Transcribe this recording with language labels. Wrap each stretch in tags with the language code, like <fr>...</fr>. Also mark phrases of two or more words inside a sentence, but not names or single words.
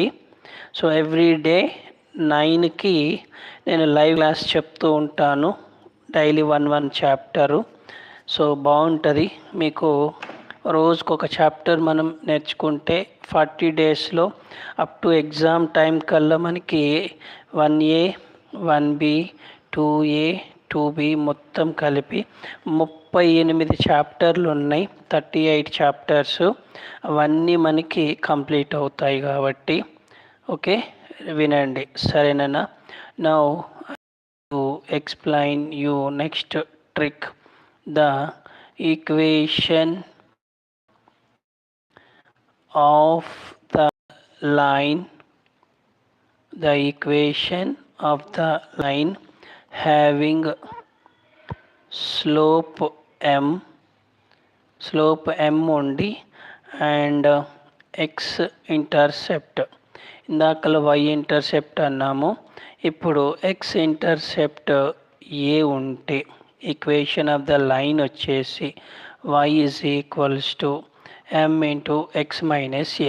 <en>So everyday</en> <te>9కి నేను</te> <en>live class</en> <te>చెప్తూ ఉంటాను,</te> <en>daily 1 chapter.</en> <te>సో బాగుంటుంది. మీకు రోజుకు ఒక చాప్టర్ మనం నేర్చుకుంటే 40 డేస్లో</te> <en>up to exam time</en> <te>కల్లా మనకి 1A 1B 2A 2B మొత్తం కలిపి 38 చాప్టర్లు ఉన్నాయి. 38 చాప్టర్స్ అవన్నీ మనకి కంప్లీట్ అవుతాయి కాబట్టి ఓకే వినండి, సరేనా?</te> <en>Now to explain you next trick, the equation of the line having slope m ఉండి and x ఇంటర్సెప్ట్. ఇందాకలో y intercept అన్నాము, ఇప్పుడు x intercept a ఉంటే equation of the line వచ్చేసి y is equals to m into x minus a.</en>